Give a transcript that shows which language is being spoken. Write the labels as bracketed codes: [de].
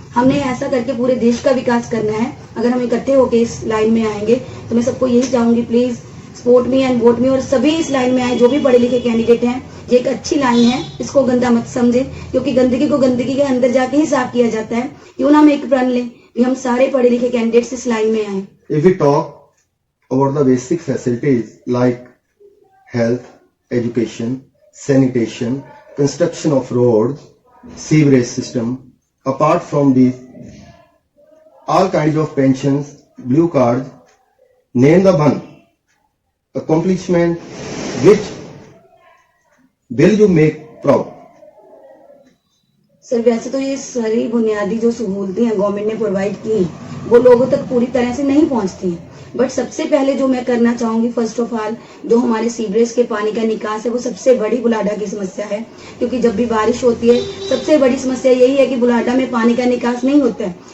[hi] हमने ऐसा करके पूरे देश का विकास करना है। अगर हम इकट्ठे होकर इस लाइन में आएंगे तो मैं सबको यही चाहूंगी, [en] Please support me and vote me. [hi] और सभी इस लाइन में आए जो भी पढ़े लिखे कैंडिडेट हैं। ये एक अच्छी लाइन है, इसको गंदा मत समझे, क्योंकि गंदगी को गंदगी के अंदर जाके ही साफ किया जाता है। क्यों ना हम एक प्रण लें कि हम सारे पढ़े लिखे कैंडिडेट्स इस लाइन में आए। [en] If we talk about the basic facilities like health, education, sanitation, construction of roads, sewerage system, apart from these, all kinds of pensions, blue cards, name the one accomplishment which will you make proud? [hi] Sir वैसे तो ये सारी बुनियादी जो सहूलतें हैं government ने provide की वो लोगों तक पूरी तरह से नहीं पहुंचती हैं। बट सबसे पहले जो मैं करना चाहूंगी, [en] first of all [hi] जो हमारे सीवरेज के पानी का निकास है वो सबसे बड़ी बुलाडा की समस्या है। क्योंकि जब भी बारिश होती है सबसे बड़ी समस्या यही है कि बुलाडा में पानी का निकास नहीं होता है।